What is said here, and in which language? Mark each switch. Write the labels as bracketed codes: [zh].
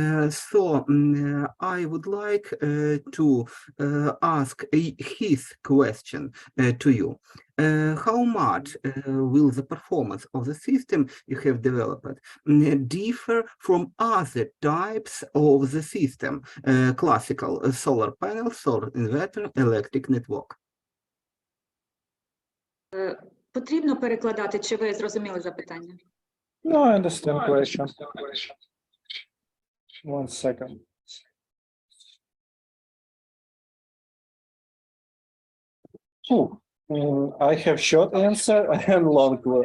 [en] So I would like to ask his question to you. How much will the performance of the system you have developed differ from other types of the system, classical solar panel, solar inverter, electric network? [uk] Потрібно перекладати, чи ви зрозуміли запитання? [en] No, I understand question. One second. I have short answer and long.